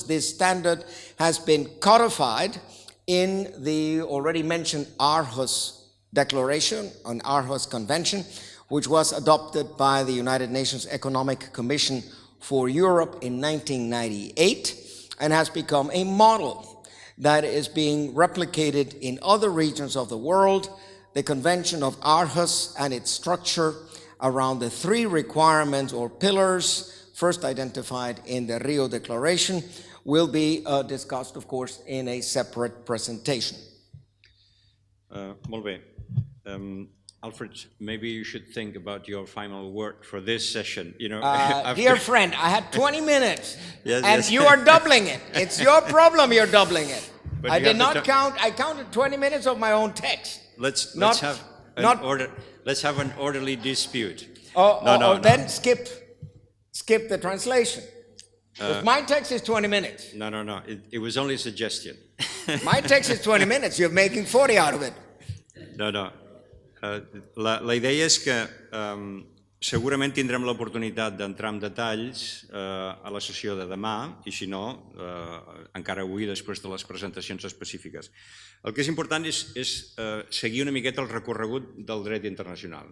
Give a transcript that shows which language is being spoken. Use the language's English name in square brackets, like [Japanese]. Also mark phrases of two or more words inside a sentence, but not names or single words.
[English] This standard has been codified in the already mentioned Aarhus Declaration, an Aarhus Convention, which was adopted by the United Nations Economic Commission for Europe in 1998 and has become a model that is being replicated in other regions of the world. The Convention of Aarhus and its structure around the three requirements or pillars first identified in the Rio Declaration will be discussed, of course, in a separate presentation. [Catalan] Molt bé. [English] Alfred, maybe you should think about your final word for this session. You know, dear friend, I had 20 minutes, Yes, and yes. you are doubling it. It's your problem you're doubling it. But I you did have to not count. I counted 20 minutes of my own text. Let's not have let's have an orderly dispute. Then skip the translation. Because my text is 20 minutes. No. It was only a suggestion. My text is 20 minutes. You're making 40 out of it. No. [Catalan] La idea és que segurament tindrem l'oportunitat d'entrar en detalls a la sessió de demà i, si no, encara avui, després de les presentacions específiques. El que és important és seguir una miqueta el recorregut del dret internacional.